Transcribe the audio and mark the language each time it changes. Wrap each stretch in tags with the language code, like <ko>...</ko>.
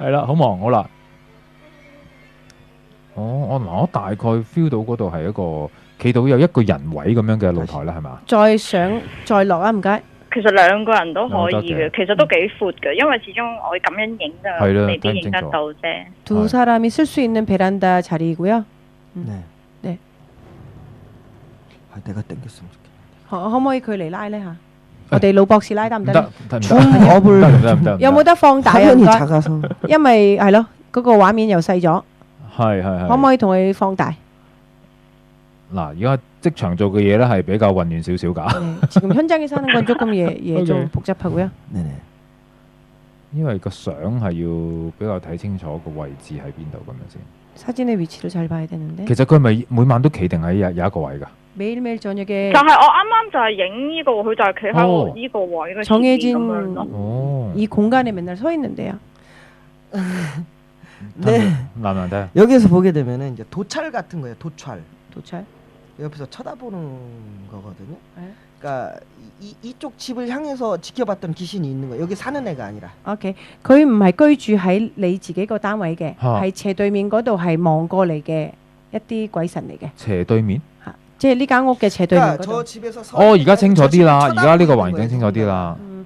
<yue>係啦，好忙，好啦。我大概 feel 到嗰度係一個企到有一個人位咁樣嘅露台啦，係咪？再上再落啊，唔該。其實2個人都可以嘅，其實都幾闊嘅，因為始終我咁樣影就未必影得到啫。</yue> <ko>두 사람이 쓸 수 있는 베란다 자리이고요. 네. 내가 땡겼으면 좋겠는데.</ko> <yue>可唔可以佢嚟拉呢嚇？我哋老博士拉得唔得？得。有冇得放大啊？因為係咯，嗰個畫面又細咗。係。可唔可以同佢放大？嗱，而家即場做嘅嘢咧係比較混亂少少㗎。</yue> <ko>지금 현장에서 하는 건 조금 좀 복잡하고요. 네네.</ko> <yue>因為個相係要比較睇清楚個位置喺邊度咁樣先。</yue> <ko>사진의 위치를 잘 봐야 되는데.</ko> <yue>其實佢係咪每晚都企定喺有一個位㗎？</yue> <ko>매일매일 저녁에.</ko> <yue>就係我啱啱就係影呢個，佢就係企喺我呢個位嘅。</yue> <ko>정해진 이 공간에 맨날 서 있는데요. 네. 여기서 보게 되면은 이제 도찰 같은 거예요. 도찰. 옆에서 쳐다보는 거거든요. 네. 그러니까 이쪽 집을 향해서 지켜봤던 귀신이 있는 거예요. 여기 사는 애가 아니라.</ko> <yue>OK， 佢唔係居住喺你自己個單位嘅，係斜對面嗰度係望過嚟嘅一啲鬼神嚟嘅。斜對面？嚇，即係呢間屋嘅斜對面嗰度。而家清楚啲啦，而家呢個環境清楚啲啦。</yue>